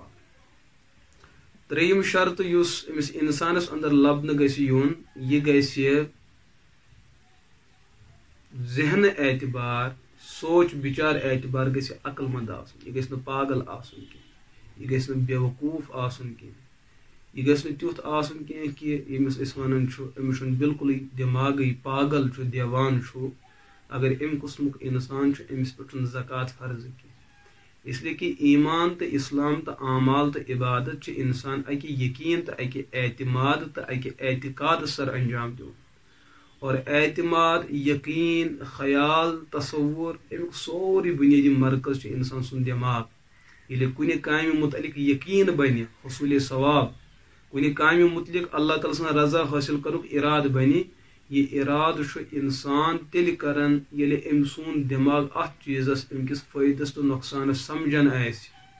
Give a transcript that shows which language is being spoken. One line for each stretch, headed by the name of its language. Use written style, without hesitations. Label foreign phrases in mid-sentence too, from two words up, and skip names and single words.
Kashmiri: ترٛیٚیِم شرط یُس أمِس انسانس اندر لبنہٕ گژھِ یُن، یہِ گژھِ ذہنہٕ اعتبار سوچ بِچار اعتبار گژھِ عقل مند آسُن، یہِ گژھِ نہٕ پاگل آسُن کینٛہہ، یہِ گژھِ نہٕ بے وقوٗف آسُن کینٛہہ، یہِ گژھِ نہٕ تیُتھ آسُن کینٛہہ کہ ییٚمِس أسۍ ونان چھُ أمِس چھُنہٕ بالکُلٕے دٮ۪ماغٕے پاگل چھُ دیوان چھُ، اگر امہِ قٕسمُک انسان چھُ أمِس پٮ۪ٹھ چھُنہٕ زکات فرض کینٛہہ۔
Urdu: اس لیے کہ
Kashmiri: ایمان تو اسلام تو اعمال تو عبادت چھِ انسان اکہِ یقین تو اکہِ اعتماد تو اکہِ اعتقاد سر انجام دیُن، اور اعتماد، یقین، خیال، تصور امیُک سورُے بنیٲدی مرکز چھُ انسان سُنٛد دٮ۪ماغ۔ ییٚلہِ کُنہِ کامہِ متعلق یقین بنہِ، حصوٗلِ ثواب، کُنہِ کامہِ متعلق اللہ تعالیٰ سٕنٛز رضا حٲصِل کرنُک ارادٕ بنہِ، یہ ارادٕ چھُ انسان تیٚلہِ کران ییٚلہِ أمۍ سُنٛد دٮ۪ماغ اتھ چیٖزس أمۍ کِس فٲیدس تہٕ نۄقصانس سمجھان آسہِ،